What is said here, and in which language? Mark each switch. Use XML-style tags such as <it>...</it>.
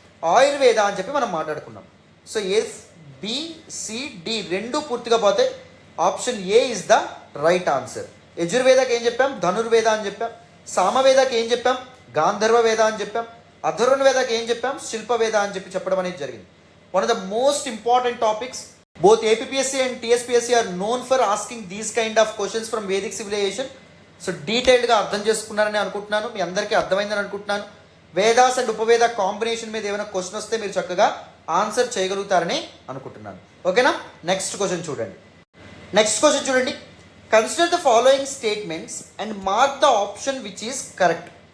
<te>ఆయుర్వేద అని చెప్పి మనం మాట్లాడుకున్నాం. So F, B, C, D రెండు పూర్తిగా పోతే</te> <en>Option A is the right answer.</en> <te>యజుర్వేదకి ఏం చెప్పాం? ధనుర్వేద అని చెప్పాం. సామవేదకి ఏం చెప్పాం? గాంధర్వ వేద అని చెప్పాం. అథర్వణ వేదకి ఏం చెప్పాం? శిల్పవేద అని చెప్పి చెప్పడం అనేది జరిగింది.</te> <en>One of the most important topics. Both APPSC and TSPSC are known for asking these kind of questions from Vedic civilization.</en> <te>So డీటెయిల్డ్గా అర్థం చేసుకున్నారని అనుకుంటున్నాను, మీ అందరికీ అర్థమైందని అనుకుంటున్నాను. వేదాస్ అండ్ ఉపవేద కాంబినేషన్ మీద ఏమైనా క్వశ్చన్ వస్తే మీరు చక్కగా ఆన్సర్ చేయగలుగుతారని అనుకుంటున్నాను. ఓకేనా? నెక్స్ట్ క్వశ్చన్ చూడండి.</te> <en>Consider the following statements and mark the option which is correct.</en>